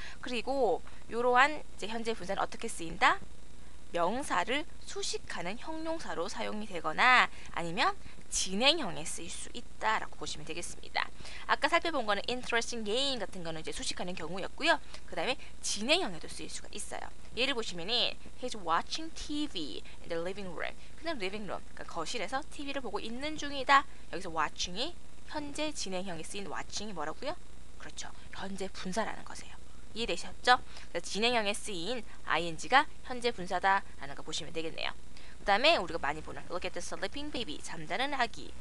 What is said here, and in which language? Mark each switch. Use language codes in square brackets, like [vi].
[ko] 그리고 이러한 이제 현재 분사는 어떻게 쓰인다? 명사를 수식하는 형용사로 사용이 되거나 아니면 진행형에 쓰일 수 있다라고 보시면 되겠습니다. 아까 살펴본 거는 interesting game 같은 거는 이제 수식하는 경우였고요. 그 다음에 진행형에도 쓰일 수가 있어요. 예를 보시면은 [en] He's watching TV in the living room. [ko] 그냥 living room, 그러니까 거실에서 TV를 보고 있는 중이다. 여기서 watching이 현재 진행형에 쓰인 watching이 뭐라고요? 그렇죠. 현재 분사라는 것이에요. 이해되셨죠? 그래서 진행형에 쓰인 ing가 현재 분사다라는 거 보시면 되겠네요. 그 다음에 우리가 많이 보는 [en] Look at the sleeping baby, [ko] 잠자는 아기.